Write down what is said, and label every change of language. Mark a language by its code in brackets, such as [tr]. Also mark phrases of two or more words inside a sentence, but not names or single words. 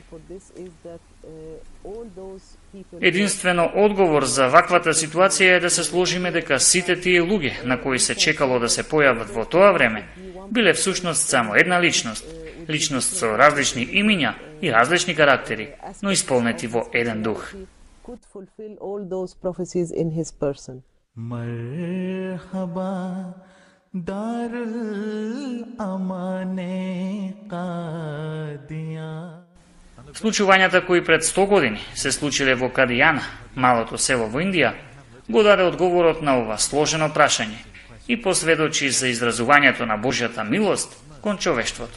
[mk] Единствено одговор за ваквата ситуација е да се сложиме дека сите тие луѓе на кои се чекало да се појават во тоа време, биле всушност само една личност, личност со различни имиња и различни карактери, но исполнети во еден дух. [en] Could fulfill all those prophecies in his person. [ur] مرحبا دارالامان قادیان. [mk] Случувањата кои пред 100 години се случиле во Кадијана, малото село во Индија, го даде одговорот на ова сложено прашање и посведочи за изразувањето на Божјата милост кон човештвото.